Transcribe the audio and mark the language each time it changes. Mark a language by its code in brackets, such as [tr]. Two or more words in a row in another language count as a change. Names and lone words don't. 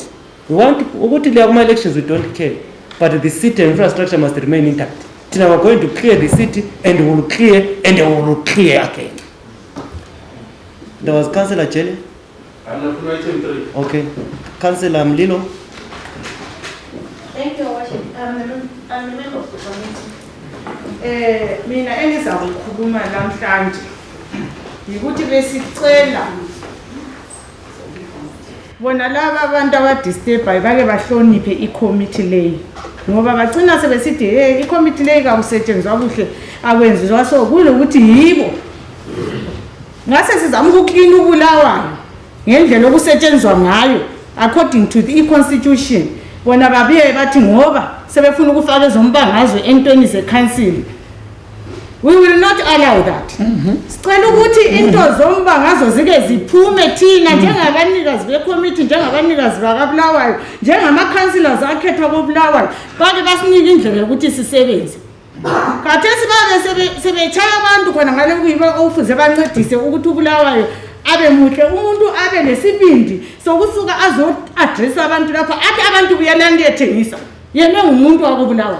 [en] We want to have more elections, we don't care. But the city infrastructure must remain intact. Now we're going to clear the city and we will clear and we will clear again. There was Councillor Chele. Okay. Councillor Mlilo. Thank you, Worship. I'm a member of the committee. [nd] Mina engizakukhuluma namhlanje yikuthi besicela bona laba abantu abadisturbayo bake bahloniphe i-committee leyi ngoba bagcina sebesithi hey i-committee leyi kakusetshenzwa kuhle akwenziswa so kulokuthi yibo ngase sizama ukuclean uBulawayo ngendlela okusetshenzwa ngayo [en] according to the constitution [nd] bona babiye bathi ngoba sebefuna ukufaka ezombangazwe entweni ze-council. [en] We will not allow that. [nd] Sicela ukuthi into zombangazwe zike ziphume thina njengabanikazi be-committee njengabanikazi bakaBulawayo njengama-councillors akhethwa koBulawayo bake basinike indlela yokuthi sisebenze. Khathesi babe sebetshaya abantu khona ngale kuyibo okufuze bancedise ukuthi uBulawayo abe muhle umuntu abe nesibindi sokusuka azo-address abantu lapha athi abantu buyalanda ethengisa yena ngumuntu wakoBulawayo.